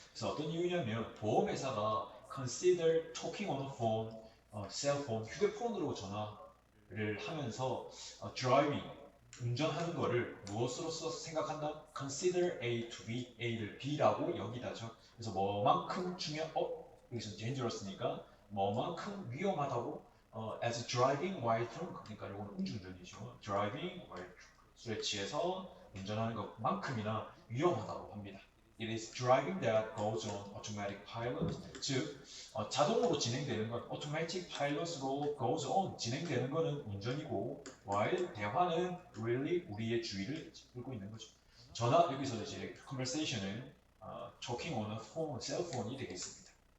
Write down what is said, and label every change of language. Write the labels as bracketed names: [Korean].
[Korean] 그래서 어떤 이유냐면 보험회사가 [English] consider talking on the phone, [Korean] 셀폰, 휴대폰으로 전화를 하면서 driving, 운전하는 거를 무엇으로서 생각한다? [English] Consider A to B, [Korean] A를 B라고 여기다죠. 그래서 뭐만큼 여기서 dangerous니까 뭐만큼 위험하다고 [English] as driving while drunk, [Korean] 그러니까 이건 음주운전이죠. driving while 술에 취해서 운전하는 것만큼이나 위험하다고 합니다. [English] It is driving that goes on automatic pilot. [Korean] 즉, 자동으로 진행되는 건 automatic pilot으로 goes on 진행되는 것은 운전이고, while 대화는 really 우리의 주의를 끌고 있는 거죠. 전화 여기서 이제 conversation은 [English] talking on a phone, [Korean] 셀폰이 되겠습니다.